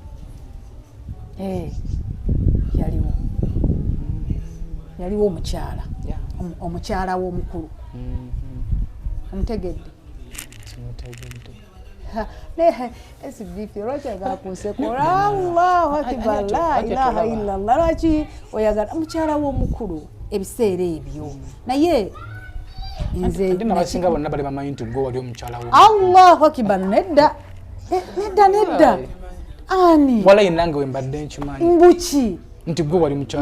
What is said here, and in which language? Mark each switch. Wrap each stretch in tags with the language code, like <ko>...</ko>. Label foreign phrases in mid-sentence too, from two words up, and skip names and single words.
<lg>yaliwo omukyala omukyala w'omukulu omutegedde esibifirokagakusekola</lg> <ar>الله أكبر لا إله إلا الله</ar> <lg>lwaki oyagala omukyala w'omukulu ebiseera ebyo naye nze nabasinga bonna bali bamanyi nti gwe wali omukyala wo</lg> <ar>الله أكبر</ar> <lg>nedda ani wala nange wembadde nkimanyi mbuki nti gwe wali mukyala</lg>